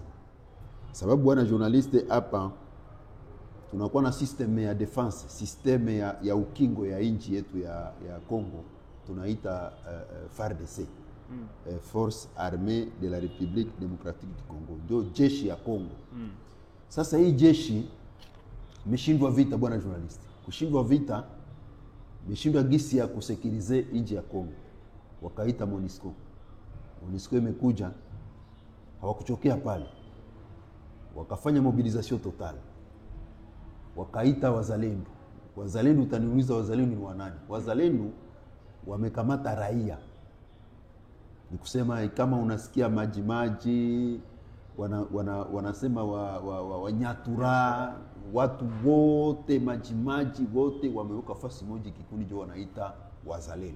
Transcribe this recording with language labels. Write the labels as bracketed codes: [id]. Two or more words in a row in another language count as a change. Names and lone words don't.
[sw] Sababu bwana journalist, hapa tunakuwa na system ya defense, system ya ukingo ya nchi yetu ya Congo, tunaita FARDC. [fr] Force Armée de la République Démocratique du Congo, [sw] ndio jeshi ya Congo. Sasa hii jeshi imeshindwa vita bwana journalist. Kushindwa vita, imeshindwa gisi ya kusekirize nchi ya Congo. Wakaita MONUSCO. MONUSCO imekuja, hawakuchokea pale, wakafanya [fr] mobilisation total, [sw] wakaita wazalendo. Wazalendo, utaniuliza wazalendo ni wanani? Wazalendo wamekamata raia. Ni kusema kama unasikia maji wanasema wanyatura, watu wote maji wote wameweka fasi moja, kikundi jo wanaita wazalendo.